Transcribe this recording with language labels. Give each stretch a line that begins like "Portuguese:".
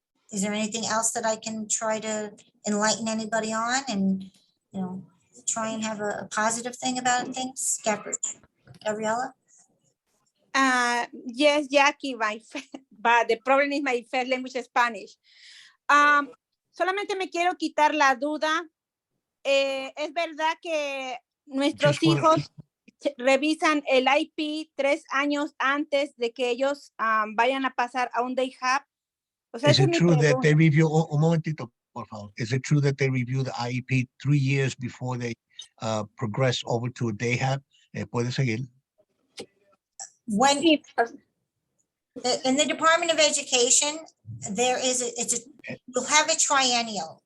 English: Is there anything else that I can try to enlighten anybody on and, try and have a positive thing about things? Gabriella? Yes, Jackie, but the problem is my first language is Spanish.
Spanish: Solamente me quiero quitar la duda. Es verdad que nuestros hijos revisan el IP 3 años antes de que ellos vayan a pasar a un day hub. O sea,
English: Is it true that they review,
Spanish: un momentito, por favor.
English: Is it true that they review the IEP 3 years before they progress over to a day hub?
Spanish: Puede seguir.
English: When in the Department of Education, you'll have a triennial.